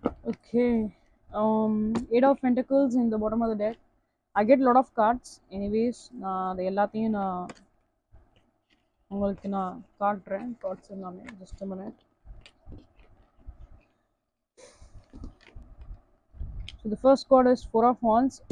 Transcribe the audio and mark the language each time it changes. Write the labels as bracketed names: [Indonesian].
[English] Okay, Eight of Pentacles in the bottom of the deck. I get a lot of cards. [Tamil] Anyways, நான் அது எல்லாத்தையும் நான் உங்களுக்கு நான் காட்டுறேன். [English] cards [Tamil] எல்லாமே [English] Just a minute. So the first card is Four of Wands.